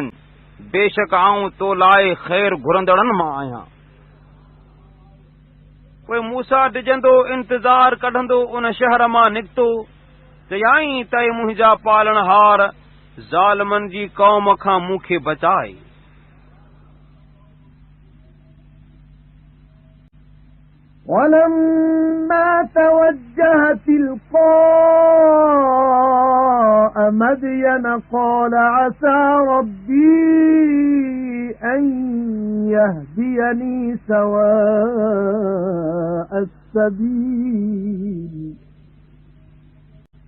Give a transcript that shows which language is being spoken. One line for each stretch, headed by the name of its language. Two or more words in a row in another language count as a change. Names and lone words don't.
Sindhi: बेशक आऊं तो लाइ ख़ैर घुरंदड़नि मां आहियां। पोइ मूसा डिॼंदो इंतज़ार कढंदो उन शहर मां निकितो। चयाईं त ए मुंहिंजा पालनहार, ज़ालिमनि जी क़ौम खां मूंखे बचाए।
Arabic: ولما توجه تلقاء مدين قال عسى ربي أن يهديني سواء السبيل